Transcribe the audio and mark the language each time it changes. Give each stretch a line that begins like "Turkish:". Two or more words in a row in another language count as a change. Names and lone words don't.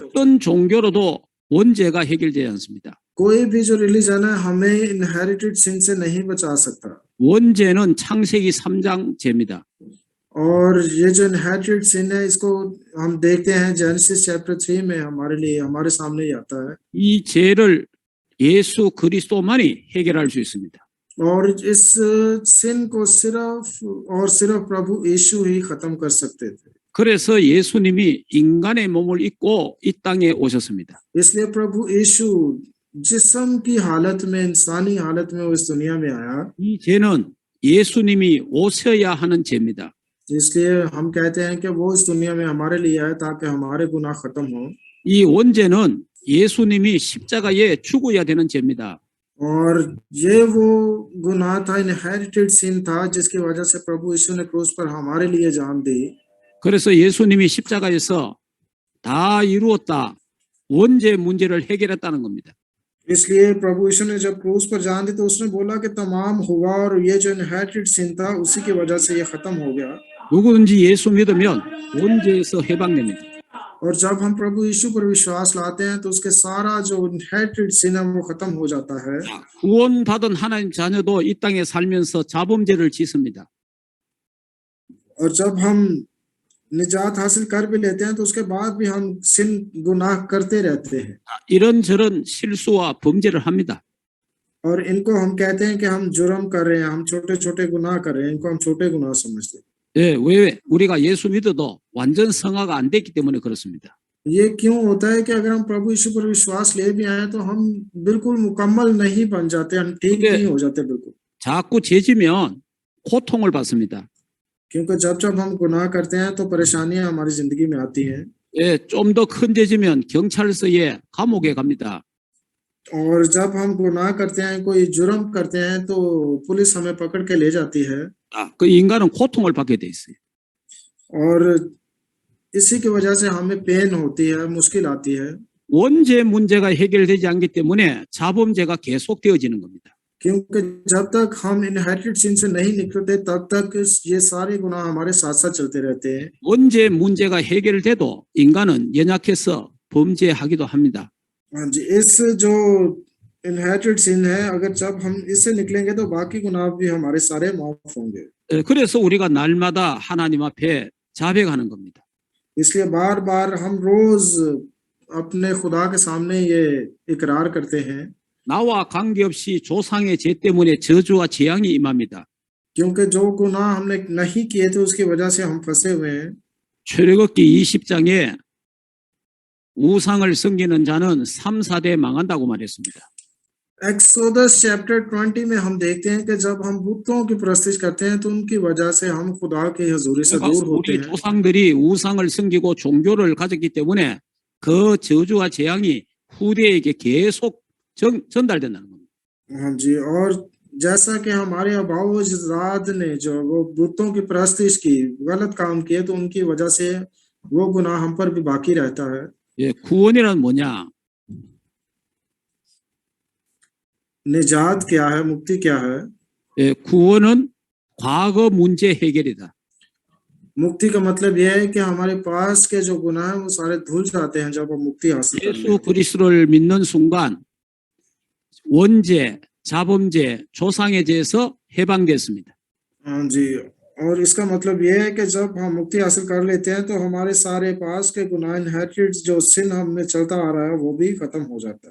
Korean: 어떤 종교로도 원죄가 해결되지 않습니다.
Hindi: कोई भी जो रिलीजन है हमें
English: inherited sin
Hindi: से नहीं बचा सकता।
Korean: 원죄는 창세기 3장 죄입니다.
Hindi: और ये जो
English: inherited sin
Hindi: है इसको हम देखते हैं
English: Genesis chapter 3
Hindi: में हमारे लिए हमारे सामने ही आता है।
Korean: 이 죄를 예수 그리스도만이 해결할 수 있습니다.
Hindi: और इस सिन को सिर्फ प्रभु यीशु ही खत्म कर सकते थे।
Korean: 그래서 예수님이 인간의 몸을 입고 이 땅에 오셨습니다.
Hindi: इसलिए प्रभु यीशु जिस्म की हालत में इंसानी हालत में वो इस दुनिया में आया।
Korean: 이 죄는 예수님이 오셔야 하는 죄입니다.
Hindi: इसलिए हम कहते हैं कि वो इस दुनिया में हमारे लिए आए ताकि हमारे गुनाह खत्म हो।
Korean: 이 원죄는 예수님이 십자가에 죽어야 되는 죄입니다.
Hindi: और ये वो गुनाह था,
English: inherited sin
Hindi: था जिसकी वजह से प्रभु यीशु ने क्रूस पर हमारे लिए जान दी।
Korean: 그래서 예수님이 십자가에서 다 이루었다. 원죄 문제를 해결했다는 겁니다.
Hindi: इसलिए प्रभु यीशु ने जब क्रूस पर जान दी तो उसने बोला कि तमाम हुआ और ये जो
English: inherited sin
Hindi: था उसी की वजह से ये खत्म हो गया।
Korean: 누구든지 예수 믿으면 원죄에서 해방됩니다.
Hindi: और जब हम प्रभु यीशु पर विश्वास लाते हैं तो उसके सारा जो
English: inherited sin
Hindi: है वो खत्म हो जाता है।
Korean: 구원받은 하나님 자녀도 이 땅에 살면서 자범죄를 짓습니다.
Hindi: और जब हम निजात हासिल कर भी लेते हैं तो उसके बाद भी हम सिन गुनाह करते रहते हैं।
Korean: 이런저런 실수와 범죄를 합니다.
Hindi: और इनको हम कहते हैं कि हम जुर्म कर रहे हैं, हम छोटे छोटे गुनाह कर रहे हैं, इनको हम छोटे गुनाह समझते हैं।
Korean: 예, 왜 우리가 예수 믿어도 완전 성화가 안 됐기 때문에 그렇습니다.
Hindi: ये क्यों होता है कि अगर हम प्रभु यीशु पर विश्वास ले भी आए तो हम बिल्कुल मुकम्मल नहीं बन जाते, हम ठीक नहीं हो जाते बिल्कुल।
Korean: 자꾸 죄지면 고통을 받습니다.
Hindi: क्योंकि जब जब हम गुनाह करते हैं तो परेशानियां हमारी जिंदगी में आती हैं।
Korean: 예, 좀 더 큰 죄지면 경찰서에 감옥에 갑니다.
Hindi: और जब हम गुनाह करते हैं, कोई जुर्म करते हैं तो पुलिस हमें पकड़ के ले जाती है।
Korean: 그 인간은 고통을 받게 돼 있어요.
Hindi: और इसी की वजह से हमें पेन होती है, मुश्किल आती है।
Korean: 원죄 문제가 해결되지 않기 때문에 자범죄가 계속되어지는 겁니다.
Hindi: क्योंकि जब तक हम
English: inherited sin
Hindi: से नहीं निकलते तब तक ये सारे गुनाह हमारे साथ साथ चलते रहते हैं।
Korean: 원죄 문제가 해결돼도 인간은 연약해서 범죄하기도 합니다.
Hindi: हाँ जी, इस जो
English: inherited sin
Hindi: है अगर जब हम इससे निकलेंगे तो बाकी गुनाह भी हमारे सारे माफ होंगे।
Korean: 예, 그래서 우리가 날마다 하나님 앞에 자백하는 겁니다.
Hindi: इसलिए बार बार हम रोज अपने खुदा के सामने ये इकरार करते हैं।
Korean: 나와 관계없이 조상의 죄 때문에 저주와 재앙이 임합니다.
Hindi: क्योंकि जो गुनाह हमने नहीं किए थे उसकी वजह से हम फंसे हुए हैं।
Korean: 출애굽기 20장에 우상을 섬기는 자는 3, 4대 망한다고 말했습니다.
English: Exodus chapter 20
Hindi: में हम देखते हैं कि जब हम बुतों की परस्तिश करते हैं तो उनकी वजह से हम खुदा की हजूरी से दूर होते
Korean: 우리
Hindi: हैं।
Korean: 조상들이 우상을 섬기고 종교를 가졌기 때문에 그 저주와 재앙이 후대에게 계속 전달된다는 겁니다.
Hindi: हाँ जी, और जैसा कि हमारे अबाउजाद ने जो वो बुतों की परस्तिश की, गलत काम किए तो उनकी वजह से वो गुनाह हम पर भी बाकी रहता है।
Korean: 예, 구원이란 뭐냐?
Hindi: निजात क्या है, मुक्ति क्या है?
Korean: 예, 구원은 과거 문제 해결이다.
Hindi: मुक्ति का मतलब यह है कि हमारे पास के जो गुनाह है वो सारे धुल जाते हैं जब हम मुक्ति हासिल कर लेते
Korean: 예수 그리스도를 믿는 순간 원죄, 자범죄, 조상의 죄에서 해방됐습니다.
Hindi: हाँ जी, और इसका मतलब ये है कि जब हम मुक्ति हासिल कर लेते हैं तो हमारे सारे पास के गुनाह इनहेरिटेड जो सिन हमने चलता आ रहा है वो भी खत्म हो जाता है।